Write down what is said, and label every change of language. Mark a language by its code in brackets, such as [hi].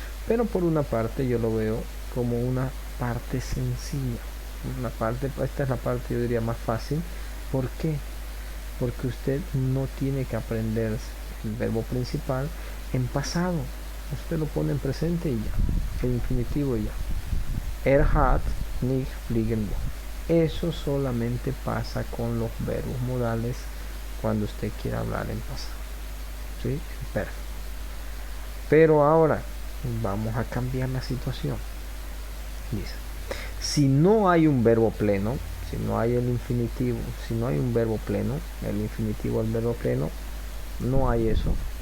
[es] Pero por una parte yo lo veo como una parte sencilla. Esta es la parte, yo diría, más fácil. ¿Por qué? Porque usted no tiene que aprender el verbo principal en pasado. Usted lo pone en presente y ya. El infinitivo y ya. [de] Hat nicht fliegen wollen. [es] Eso solamente pasa con los verbos modales cuando usted quiere hablar en pasado. ¿Sí? Perfecto. Pero ahora vamos a cambiar la situación. Dice, si no hay un verbo pleno, si no hay el infinitivo, si no hay un verbo pleno, el infinitivo del verbo pleno, no hay eso.